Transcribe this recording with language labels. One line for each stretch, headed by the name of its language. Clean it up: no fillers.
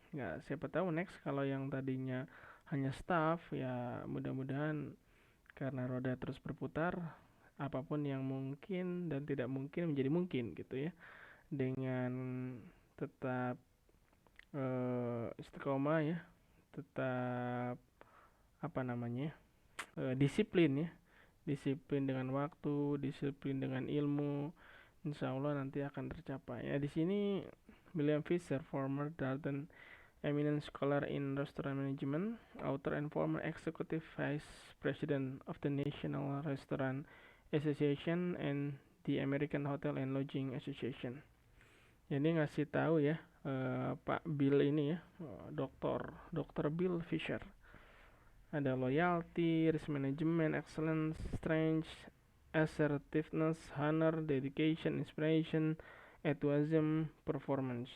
Indonesian: Ya siapa tahu next kalau yang tadinya hanya staff ya mudah-mudahan karena roda terus berputar, apapun yang mungkin dan tidak mungkin menjadi mungkin gitu ya, dengan tetap istiqomah ya, tetap apa namanya disiplin ya, disiplin dengan waktu, disiplin dengan ilmu, insya Allah nanti akan tercapai. Ya di sini
English: William Fisher, former Darden eminent scholar in restaurant management, author and former executive vice president of the National Restaurant Association and the American Hotel and Lodging Association.
Indonesian: Jadi ngasih tahu ya Pak Bill ini ya, Dr. Bill Fisher.
English: Ada loyalty, risk management, excellence, strength, assertiveness, honor, dedication, inspiration, enthusiasm, performance.